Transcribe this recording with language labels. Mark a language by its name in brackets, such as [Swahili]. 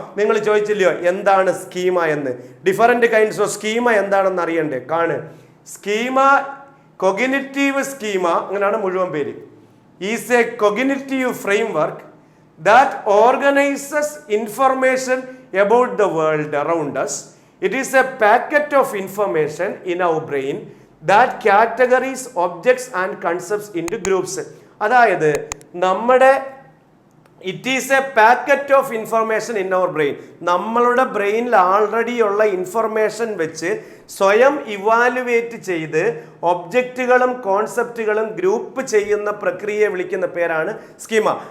[Malayalam] നിങ്ങൾ ചോദിച്ചില്ലയോ എന്താണ് സ്കീമ എന്ന്? [English] different kinds of schema [Malayalam] എന്താണെന്ന് അറിയണ്ടേ? കാണ്. സ്കീമ, കൊഗ്നിറ്റീവ് സ്കീമ, അങ്ങനെയാണ് മുഴുവൻ പേര്. [English] Is a cognitive framework that organises information about the world around us. It is a packet of information in our brain that categories objects and concepts into groups. [Malayalam] അതായത് നമ്മുടെ [English] It is a packet of information in our brain. [Malayalam] നമ്മളുടെ ബ്രെയിനിൽ already ഉള്ള information വെച്ച് സ്വയം evaluate ചെയ്ത് ഒബ്ജക്റ്റുകളും കോൺസെപ്റ്റുകളും group ചെയ്യുന്ന പ്രക്രിയയെ വിളിക്കുന്ന പേരാണ് സ്കീമ.